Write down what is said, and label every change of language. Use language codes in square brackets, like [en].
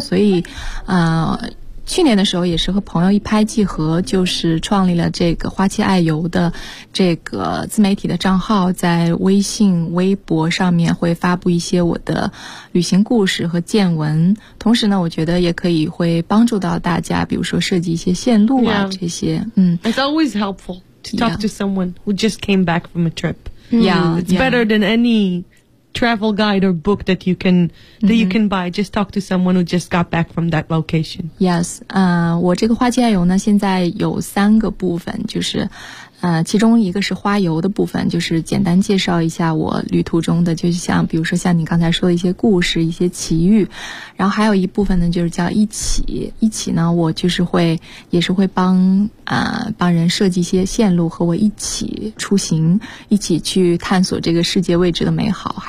[zh] 所以去年的时候也是和朋友一拍即合，就是创立了这个花期爱游的这个自媒体的账号，在微信微博上面会发布一些我的旅行故事和见闻，同时呢我觉得也可以会帮助到大家，比如说设计一些线路啊、 [en] yeah. [zh] 这些。 [en] It's always helpful to talk、 yeah. to someone who just came back from a trip. Yeah, it's better than any travel guide or book that you can buy. Just talk to someone who just got back from that location. [zh] Yes, 我这个花期爱游呢现在有三个部分，就是其中一个是花游的部分，就是简单介绍一下我旅途中的，就是像比如说像你刚才说的一些故事，一些奇遇。然后还有一部分呢就是叫一起呢，我就是会也是会帮人设计一些线路，和我一起出行，一起去探索这个世界未知的美好。